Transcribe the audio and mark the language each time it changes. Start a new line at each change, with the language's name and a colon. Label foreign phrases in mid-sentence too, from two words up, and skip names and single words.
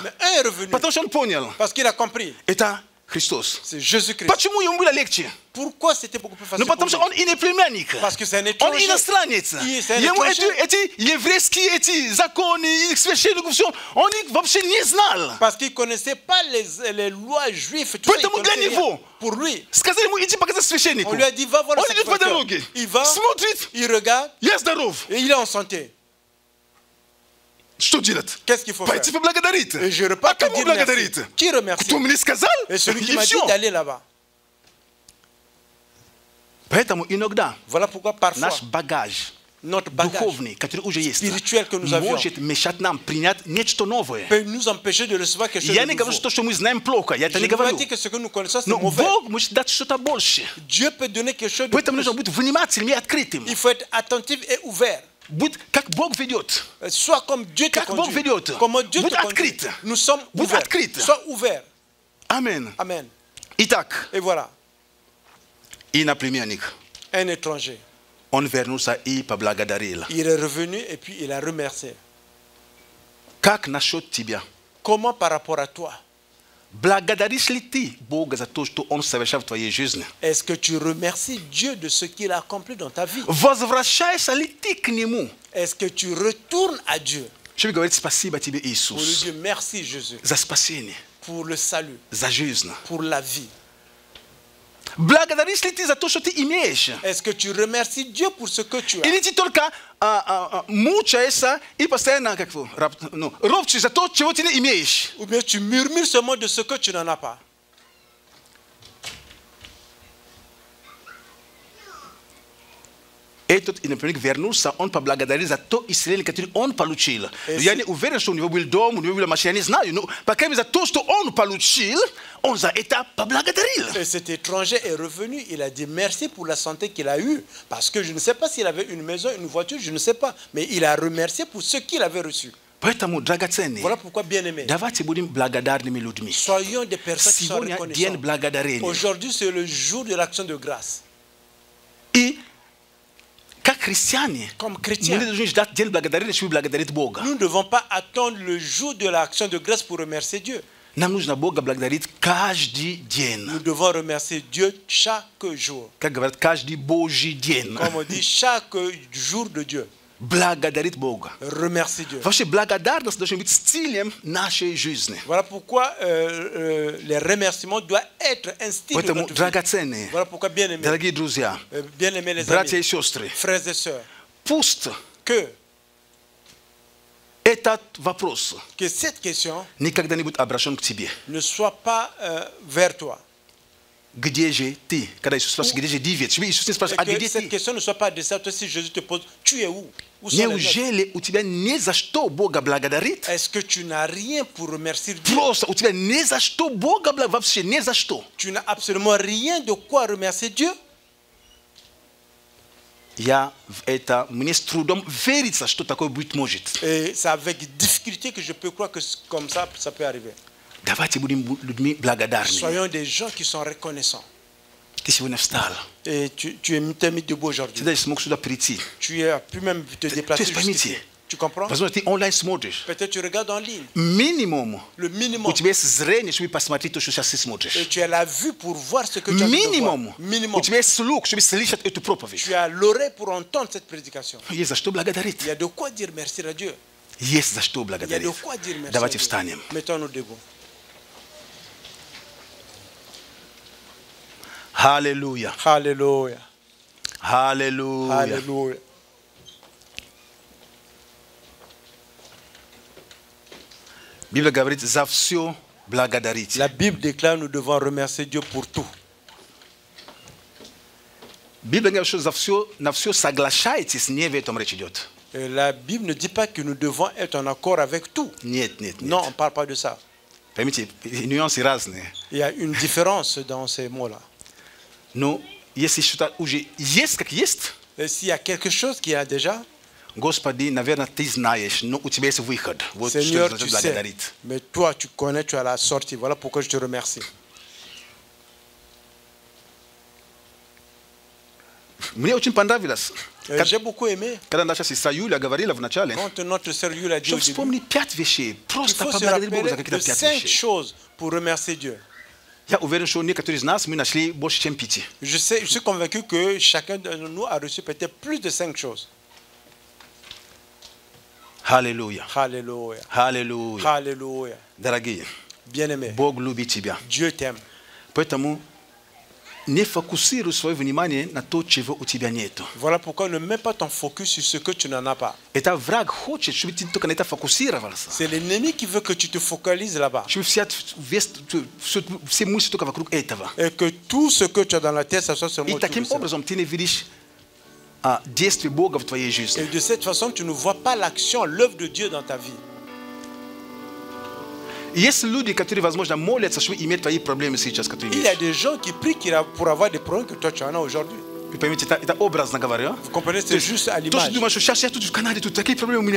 French: Mais un est revenu.
Russian: Потому что он понял.
French: Parce qu'il a compris.
Russian: Это Христос.
French: C'est Jésus-Christ.
Russian: Почему ему было легче?
French: Pourquoi c'était beaucoup plus facile?
Russian: Ну потому что он иноплеменник.
French: Parce que c'est un
Russian: Он
French: étranger.
Russian: иностранец. Ему эти еврейские эти законы, их священников, все, он их вообще не знал.
French: Parce qu'il connaissait pas les lois juives.
Russian: Поэтому для него
French: pour lui,
Russian: сказали ему иди показать священнику.
French: On lui a dit va voir le
Russian: Он идет по дороге.
French: Il va,
Russian: смотрит,
French: il regarde,
Russian: я здоров.
French: Et il est en santé.
Russian: Что делать?
French: Qu'est-ce qu'il faut faire?
Russian: Пойти поблагодарить.
French: Et je repars
Russian: А кому благодарить?
French: Qui remercie?
Russian: Кто мне сказал?
French: Et celui qui
Russian: И
French: m'a dit
Russian: все.
French: d'aller là-bas.
Russian: Поэтому иногда
French: Voilà pourquoi parfois
Russian: наш багаж
French: notre bagage
Russian: духовный, который уже есть,
French: spirituel que nous avions
Russian: может мешать нам принять нечто новое.
French: peut nous empêcher de recevoir quelque chose
Russian: Я
French: de
Russian: не говорю,
French: nouveau.
Russian: что мы знаем плохо, я это
French: Je
Russian: не
French: ne veux pas
Russian: говорю.
French: dire que ce que nous connaissons c'est
Russian: Но
French: mauvais.
Russian: Бог может дать что-то больше.
French: Dieu peut donner quelque chose de
Russian: Поэтому
French: plus.
Russian: нужно быть внимательным и открытым.
French: Il faut être attentif et ouvert.
Russian: Будь как Бог ведет.
French: Sois comme Dieu te
Russian: Как Бог
French: conduit.
Russian: ведет.
French: Comment Dieu
Russian: Будь
French: te conduit.
Russian: открыт.
French: Nous sommes
Russian: Будь
French: ouverts.
Russian: открыт.
French: Sois ouvert.
Russian: Amen.
French: Amen.
Russian: Итак,
French: Et voilà,
Russian: иноплеменник.
French: un étranger.
Russian: Он вернулся и поблагодарил.
French: Il est revenu et puis il a remercié.
Russian: Как насчет тебя?
French: Comment par rapport à toi?
Russian: Благодаришь ли ты Бога за то, что Он совершил в твоей жизни?
French: Est-ce que tu remercies Dieu de ce qu'il a accompli dans ta vie?
Russian: Возвращаешься ли ты к Нему?
French: Est-ce que tu retournes à Dieu?
Russian: Чтобы говорить спасибо тебе,
French: Pour lui
Russian: Иисус,
French: dire merci Jésus
Russian: за спасение,
French: pour le salut,
Russian: за жизнь.
French: pour la vie.
Russian: Благодаришь ли ты за то, что ты имеешь?
French: Est-ce que tu remercies Dieu pour ce que tu as?
Russian: Или ты только мучаешься и постоянно ропчешь за то, чего ты не имеешь?
French: Ou bien tu murmures seulement de ce que tu n'en as pas?
Russian: Этот иноплеменник вернулся, он поблагодарил за то исцеление, которое он получил. Я не уверен, что у него был дом, у него была машина, я не знаю, но по крайней мере за то, что он получил, он за это поблагодарил.
French: Et cet étranger est revenu, il a dit merci pour la santé qu'il a eue. Parce que je ne sais pas s'il avait une maison, une voiture, je ne sais pas. Mais il a remercié pour ce qu'il avait reçu.
Russian: Поэтому, драгоценные,
French: Voilà pourquoi, bien aimé,
Russian: давайте будем благодарными людьми.
French: soyons des personnes qui sont
Russian: Сегодня день
French: reconnaissantes.
Russian: благодарения.
French: Aujourd'hui, c'est le jour de l'action de grâce.
Russian: И как христиане,
French: Comme
Russian: мы не
French: chrétiens,
Russian: должны ждать день благодарения, чтобы благодарить Бога.
French: nous ne devons pas attendre le jour de l'action de grâce pour remercier Dieu.
Russian: Нам нужно Бога благодарить каждый день.
French: Nous devons remercier Dieu chaque jour.
Russian: Как говорят, каждый Божий день.
French: Comme on dit, chaque jour de Dieu.
Russian: Благодарить Бога.
French: Remercier Dieu.
Russian: Вообще благодарность должна быть стилем нашей жизни.
French: Voilà pourquoi les remerciements doivent être un style de
Russian: Поэтому,
French: notre vie.
Russian: драгоценные,
French: Voilà pourquoi, bien-aimés,
Russian: дорогие друзья,
French: bien-aimés les
Russian: братья и
French: amis,
Russian: сестры,
French: frères et sœurs,
Russian: пусть
French: que
Russian: этот вопрос
French: cette question
Russian: никогда не будет обращен к тебе.
French: ne soit pas vers toi.
Russian: Где же ты? Когда Иисус спрашивает, где же девять? Иисус не спрашивает, а
French: Que
Russian: где
French: cette
Russian: ты?
French: question ne soit pas adressée à toi si Jésus te pose, tu es où? Où sont les nôtres?
Russian: Неужели у тебя не за что Бога благодарит?
French: Est-ce que tu n'as rien pour remercier Dieu?
Russian: Просто у тебя не за что Бога благодарит, вообще не за что.
French: Tu n'as absolument rien de quoi remercier Dieu?
Russian: Я в это, мне с трудом верится, что такое быть может.
French: Et c'est avec difficulté que je peux croire que comme ça peut arriver.
Russian: Давайте будем людьми благодарными.
French: Soyons des gens qui sont reconnaissants.
Russian: Ты сегодня встал.
French: Et tu es mis debout aujourd'hui.
Russian: Ты даже смог сюда прийти.
French: Tu as pu même te déplacer jusqu'ici. Tu comprends?
Russian: Возможно, ты онлайн смотришь.
French: Peut-être tu regardes en ligne.
Russian: Минимум.
French: Le minimum.
Russian: У тебя есть зрение, чтобы посмотреть то, что сейчас ты смотришь.
French: Et tu as la vue pour voir ce que tu as vu.
Russian: Минимум.
French: Minimum.
Russian: У тебя есть слух, чтобы слышать эту проповедь.
French: Tu as l'oreille pour entendre cette prédication.
Russian: Есть за что благодарить.
French: Il y a de quoi dire merci à Dieu.
Russian: Есть за что
French: Il y a
Russian: благодарить.
French: de quoi dire merci.
Russian: Давайте встанем.
French: Mettons-nous debout.
Russian: Аллилуйя.
French: Alléluia.
Russian: Аллилуйя.
French: Alléluia.
Russian: Библия говорит, за все благодарите.
French: La Bible déclare nous devons remercier Dieu pour tout.
Russian: Библия говорит, что на все соглашаетесь, не в этом речь идет.
French: La Bible ne dit pas que nous devons être en accord avec tout.
Russian: Нет, нет, нет.
French: Non, on ne parle pas de ça.
Russian: Поймите, нюансы разные.
French: Il y a une différence dans ces mots-là.
Russian: Но если что-то уже есть, как есть,
French: Et s'il y a quelque chose qui a déjà,
Russian: Господи, наверное, ты знаешь, но у тебя есть выход. Вот
French: Seigneur,
Russian: что
French: tu
Russian: значит
French: sais,
Russian: благодарить.
French: mais toi, tu connais, tu as la sortie. Voilà pourquoi je te remercie.
Russian: Мне очень понравилось.
French: J'ai beaucoup aimé.
Russian: Когда наша сестра Юля говорила в начале,
French: Quand notre sœur Yulia a dit
Russian: что
French: au début,
Russian: вспомни 5 вещей.
French: il
Russian: Просто
French: faut se
Russian: поблагодарить Бога за
French: rappeler
Russian: какие-то
French: de
Russian: 5
French: 5
Russian: вещей.
French: choses pour remercier Dieu.
Russian: Я уверен, что некоторые из нас мы нашли больше, чем 5.
French: Je suis convaincu que chacun de nous a reçu peut-être plus de 5 choses.
Russian: Аллилуйя.
French: Alléluia.
Russian: Аллилуйя.
French: Alléluia.
Russian: Дорогие,
French: Bien-aimé,
Russian: Бог любит тебя.
French: Dieu t'aime.
Russian: Поэтому не фокусируй свое внимание на то, чего у тебя нету.
French: Voilà pourquoi ne mets pas ton focus sur ce que tu n'en as pas.
Russian: Это враг хочет, чтобы ты только на это фокусировался.
French: C'est l'ennemi qui veut que tu te focalises là-bas.
Russian: Чтобы все мысли только вокруг этого.
French: Et que tout ce que tu as dans la tête, ça soit seulement
Russian: И
French: autour
Russian: таким
French: de ça.
Russian: образом ты не видишь действие Бога в твоей жизни.
French: Et de cette façon, tu ne vois pas l'action, l'œuvre de Dieu dans ta vie.
Russian: Есть люди, которые, возможно, молятся, чтобы иметь твои проблемы сейчас, которые
French: Il y a
Russian: имеешь.
French: des gens qui prient pour avoir des problèmes que toi tu en as aujourd'hui.
Russian: Вы поймите, это образно говоря.
French: Vous comprenez, c'est juste à
Russian: То,
French: l'image.
Russian: что думаешь, что сейчас я тут в Канаде, тут такие проблемы у меня.